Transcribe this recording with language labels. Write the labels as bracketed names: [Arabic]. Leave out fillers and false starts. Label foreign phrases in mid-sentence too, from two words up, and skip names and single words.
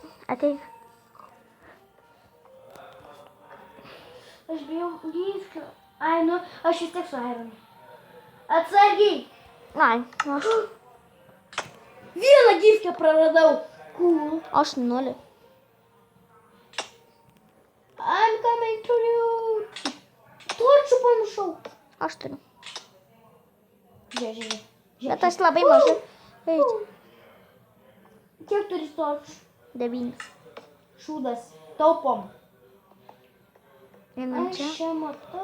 [Lithuanian] Ateik. Aš bijau gyvkių. Ai, nu, aš vis tiek su Aironu. Atsargiai. Ai, aš. Vieną gyvkę praradau. Cool. Aš 0. [English] I'm coming to you. [Lithuanian] Torčių pamiršau. Aš turiu. Žiūrėk. Bet aš labai mažai. Eiti. Kiek turi torčių? 9. Šūdas. Taupom. Einam Aš čia. čia matau.